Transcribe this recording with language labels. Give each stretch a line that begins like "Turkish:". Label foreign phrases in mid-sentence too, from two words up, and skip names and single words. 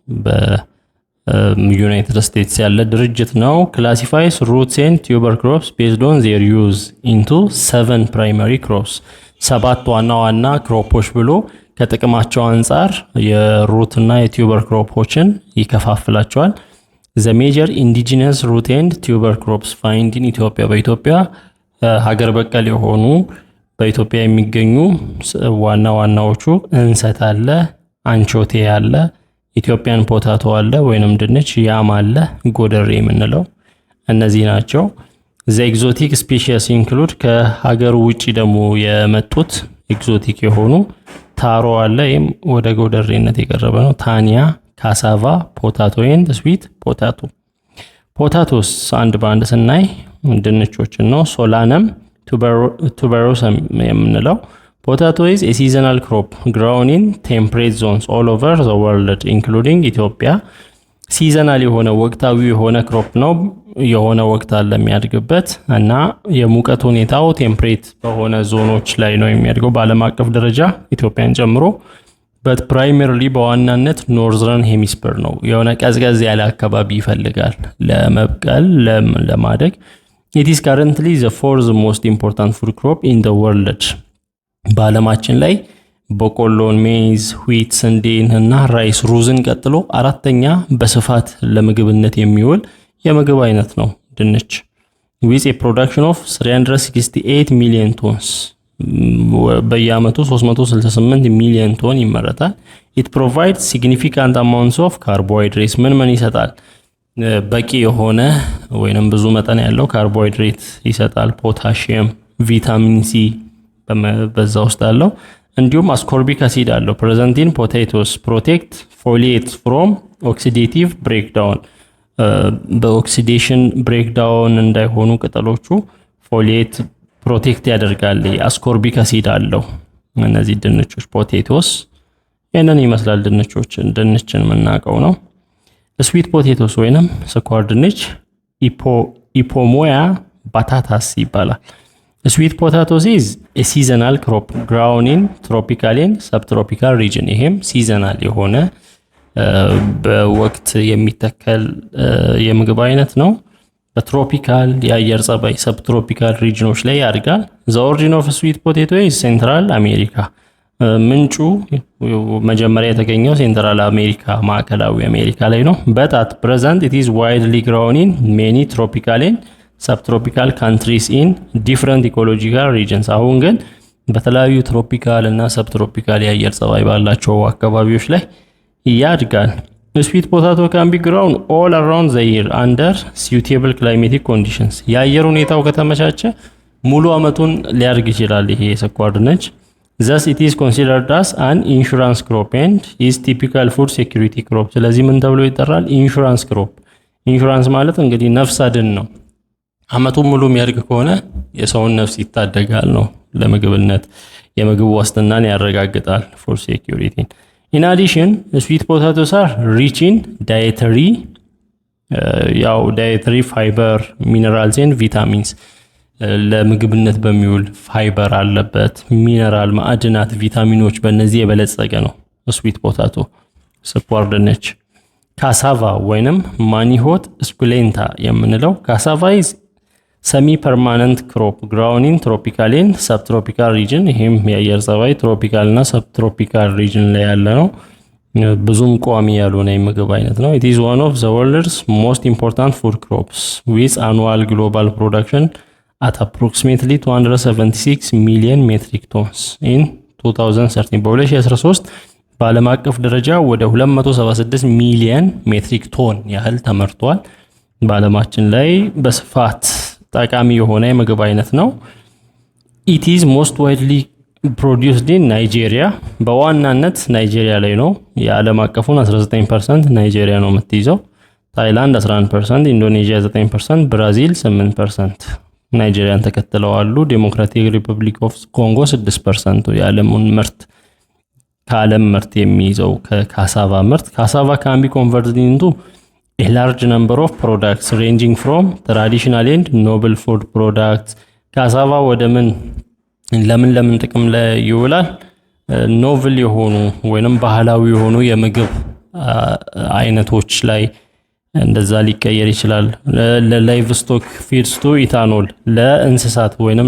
Amharic: በዩናይትድ ስቴትስ ያለ ድርጅት ነው።
English: classifies roots and tuber crops based on their use into 7 primary crops
Amharic: 7 ዋና ዋና ክሮፖች ብሎ ከጥቅማቸው አንፃር የሩት እና የቱበር ክሮፖችን ይከፋፍላቸዋል።
English: the major indigenous root and tuber crops find in Ethiopia
Amharic: በኢትዮጵያ ሀገር በቀል የሆኑ በኢትዮጵያ የሚገኙ ዋና ዋናዎቹ እንሰት አለ፣ አንቾቴ አለ፣
English: Ethiopian potato
Amharic: አለ ወይንም ድንች፣ ያም አለ፣ ጎደሬ የምንለው እነዚህ ናቸው።
English: the exotic species include
Amharic: ከሀገር ውጪ ደግሞ የመጡት ኤግዞቲክ የሆኑ ታሮ አለ፣ ይሄም ወደ ጎደሬነት የቀረበ ነው። ታኒያ፣ ካሳቫ፣
English: potato and sweet potato።
Amharic: ፖታቶስ አንድ በአንድ ስናይ ድንቾችን ነው። ሶላነም ቱበሮሰም የምንለው
English: Potato is a seasonal crop grown in temperate zones all over the world including Ethiopia.
Amharic: ሲዘናል የሆነ ወቅታዊ የሆነ ክሮፕ ነው። የሆነ ወቅት አለ የሚያድግበት እና የሙቀት ሁኔታው ቴምፕሬት በሆነ ዞኖች ላይ ነው የሚያድገው በዓለም አቀፍ ደረጃ ኢትዮጵያን ጨምሮ።
English: but primarily
Amharic: በዋናነት
English: northern hemisphere
Amharic: ነው። የሆነ ቀዝቀዝ ያለ አካባቢ ይፈልጋል ለመብቀል ለማደግ።
English: it is currently the fourth most important food crop in the world.
Amharic: በዓለማችን ላይ በቆሎን፣ ሜዝ፣ ዊት፣ ስንዴን እና ራይስ ሩዝን ቀጥሎ አራተኛ በስፋት ለምግብነት የሚውል የምግብ አይነት ነው ድንች።
English: with a production of 368 million tons
Amharic: በየአመቱ 368 ሚሊዮን ቶን ይመረታል።
English: it provides significant amounts of carbohydrates
Amharic: ምን ይሰጣል? በቂ የሆነ ወይንም ብዙ መጠን ያለው ካርቦሃይድሬት ይሰጣል። ፖታሺየም፣
English: vitamin C
Amharic: በዛ ውስጥ አለው። እንዲሁም አስኮርቢክ አሲድ አለው።
English: present in potatoes protect foliates from oxidative breakdown oxidation breakdown
Amharic: እንዳይሆኑ ቅጠሎቹ
English: foliate protect
Amharic: ያደርጋል። አስኮርቢክ አሲድ አለው። እነዚህ ድንቾች ፖቴቶስ ያንን ይመስላል። ድንችን የምናውቀው ነው።
English: sweet potatoes
Amharic: ወይንም ስኳር ድንች ኢፖሞያ ባታታስ ይባላል።
English: sweet potatoes is a seasonal crop grown in tropical and subtropical region።
Amharic: ይሄም ሲዘናል የሆነ በወቅት የሚተከል የምግብ አይነት ነው። በትሮፒካል የአየር ጸባይ
English: subtropical regions
Amharic: ላይ ያድጋል።
English: the origin of sweet potato is central america።
Amharic: ምንጩ መጀመሪያ የተገኘው ሴንትራል አሜሪካ ማዕከላዊ አሜሪካ ላይ ነው።
English: but at present it is widely grown in many tropical and subtropical countries in different ecological regions።
Amharic: አሁን ግን በተለያዩ ትሮፒካል እና ሰብትሮፒካል የአየር ጸባይ ባላቸው አካባቢዎች ላይ ያድጋል።
English: sweet potato can be grown all around the year under suitable climatic conditions።
Amharic: የአየር ሁኔታው ከተመቻቸ ሙሉ አመቱን ሊያድግ ይችላል ይሄ የስኳር ድንች።
English: thus it is considered as an insurance crop and is typical food security crop።
Amharic: ስለዚህ ምን ተብሎ ይጠራል?
English: insurance crop።
Amharic: ኢንሹራንስ ማለት እንግዲህ ነፍስ አድን ነው። አመቱን ሙሉ የሚያድግ ከሆነ የሰውን ነፍስ ይታደጋል ነው። ለምግብነት የምግብ ዋስትናን ያረጋግጣል
English: for security። in addition sweet potatoes are rich in dietary fiber, minerals and vitamins።
Amharic: ለምግብነት በሚውል ፋይበር አለበት፣ ሚነራል፣ ማዕድናት፣ ቪታሚኖች በእነዚህ የበለጸገ ነው ስዊት ፖታቶ ስኳር ድንች። ካሳቫ ወይንም ማኒሆት ስኩሌንታ የምንለው
English: cassava is semi permanent crop grown in tropical and subtropical region።
Amharic: ይሄም የአየር ጸባይ ትሮፒካል እና
English: subtropical region
Amharic: ላይ ያለ ነው። ብዙም ቋሚ ያልሆነ የምግብ አይነት
English: ነው። it is one of the world's most important food crops with annual global production at approximately 276 million metric tons in 2013።
Amharic: በ2013 በዓለም አቀፍ ደረጃ ወደ 276 ሚሊዮን
English: metric ton
Amharic: ያህል ተመርቷል። በዓለማችን ላይ በስፋት ጠቃሚ የሆነ የምግብ አይነት ነው።
English: it is most widely produced in Nigeria።
Amharic: በዋናነት ናይጄሪያ ላይ ነው። የዓለም አቀፉን 19% ናይጄሪያ ነው የምትይዘው። ታይላንድ 11%፣ ኢንዶኔዥያ 9%፣ ብራዚል 8% ናይጄሪያን ተከትለዋሉ። ዴሞክራቲክ ሪፐብሊክ ኦፍ ኮንጎ 6% የዓለሙን ምርት ከዓለም ምርት የሚይዘው ከካሳቫ ምርት።
English: cassava can be converted into a large number of products ranging from traditional and novel food products።
Amharic: ካሳቫ ወደ ለምን ጥቅም ላይ ይውላል? ኖቨል የሆኑ ወይንም ባህላዊ የሆኑ የምግብ አይነቶች ላይ እንደዛ ሊቀየር ይችላል።
English: livestock feeds to ethanol
Amharic: ለእንስሳት ወይንም